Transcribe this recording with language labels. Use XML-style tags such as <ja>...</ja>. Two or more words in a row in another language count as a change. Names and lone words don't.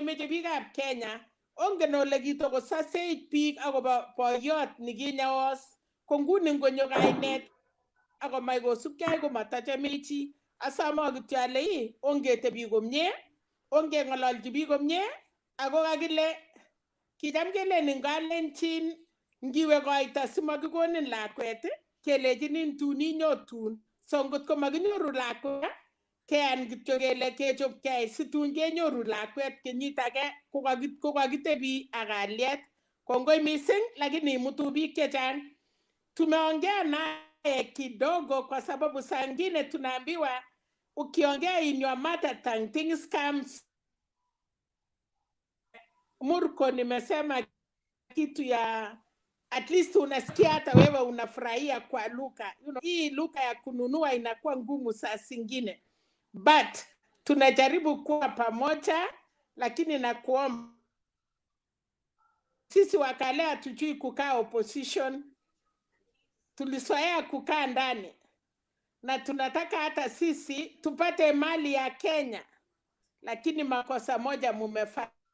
<kln>meche biikab Kenya, ongen ole kitokosasech biik akobo boiyot nikinyaos, ko nguni ngonyo kainet akomach kosubkei komatachame chi, asome kityo ale ongetebi komye, ongeng'ololji biik komye, ako kakile kicham kelen Kalenjin ngiwe koito simakikonin lakwet kelechinin tun inyotun. So ngotko makinyoru lakwet keyan kityo kele kechopkei situn kenyoru lakwet kenyit age ko kakitebi ak kalyet. Kongoi mising, lakini imutu biik chechang.</kln> <sw>Tumeongea naye kidogo kwa sababu saa ngine tunaambiwa ukiongea</sw> <en>in your mother tongue things comes.</en> <sw>Murko nimesema kitu ya</sw> <en>at least</en> <sw>unasikia hata wewe unafurahia kwa lugha. Hii lugha ya kununua inakuwa ngumu saa zingine, but tunajaribu kuwa pamoja, lakini nakuomba, sisi wakale hatujui kukaa opposition, tulizoea kukaa ndani, na tunataka hata sisi tupate mali ya Kenya, lakini makosa moja mumefanya.</sw>